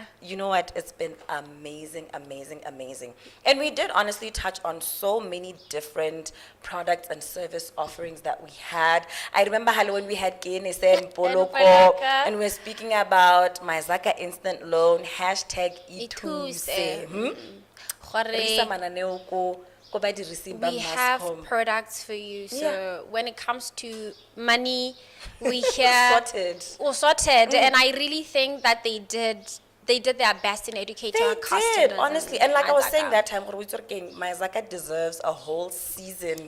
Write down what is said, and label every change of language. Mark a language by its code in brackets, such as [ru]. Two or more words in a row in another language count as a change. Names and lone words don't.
[en] You know what? It's been amazing. And we did honestly touch on so many different products and service offerings that we had. I remember when we had Kene and Poloko, Polaka. and we were speaking about my Zaka Instant Loan, hashtag Ithuse. Ituse. [tn] Gore Risa mananeo ko badirisi ba [en] we have Mascom. products for you. So Yeah. when it comes to money, we hear Sorted. And I really think that they did their best in educating our They customers. did, honestly. And like I was Mazaka. saying that time, my Zaka deserves a whole season